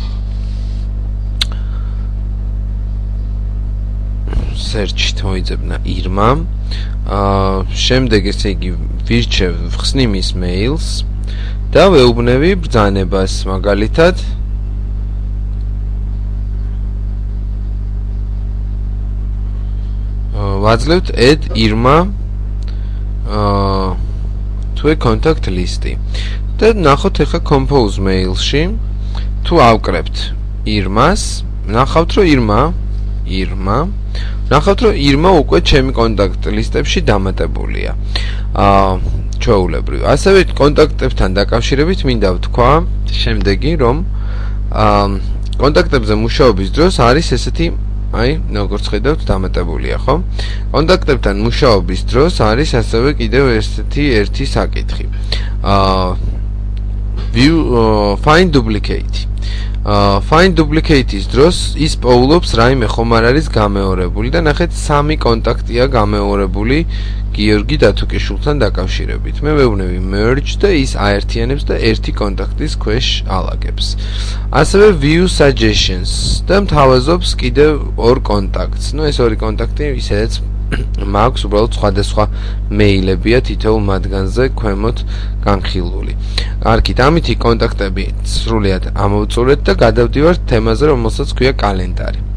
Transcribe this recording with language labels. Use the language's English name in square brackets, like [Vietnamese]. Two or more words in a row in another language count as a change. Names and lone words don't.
[Georgian] search-ით მოიძებნა ირმა. შემდეგ ესე იგი ვირჩევ ვხსნი მის მეილს და ვეუბნები ბრძანებას მაგალითად ვაძლევთ [English] add irma to a contact list. [Georgian] და ნახოთ ახლა [English] compose mail- [Georgian] ში თუ ავკრებთ irmas, ნახავთ რომ irma უკვე ჩემი კონტაქტ ლისტებში დამატებულია. ჩვეულებრივ. ასევე კონტაქტებთან დაკავშირებით მინდა ვთქვა შემდეგი რომ კონტაქტებზე მუშაობის დროს არის ესეთი აი, როგორც ხედავთ, დამატებულია, ხო? კონტაქტებთან მუშაობის დროს არის ასევე კიდევ ერთი საკითხი. [English] Find duplicate. Find duplicate- [Georgian] ის დროს ის პოულობს რაიმე ხომ არ არის გამეორებული და ნახეთ 3 კონტაქტია გამეორებული გიორგი დათუკიშვილთან დაკავშირებით. მე ვეუბნები merge და ის აერთიანებს და ერთი კონტაქტის ქვეშ ალაგებს. ასევე [English] view suggestions [Georgian] და მთავაზობს კიდევ 2 კონტაქტს. ნუ ეს 2 კონტაქტი ისედაც მაქვს უბრალოდ სხვადასხვა მეილებია თითოეულ მათგანზე ქვემოთ განხილული. კარგით, ამითი კონტაქტები სრულიად ამოვწურეთ და გადავდივართ თემაზე, რომელსაც ქვია კალენდარი.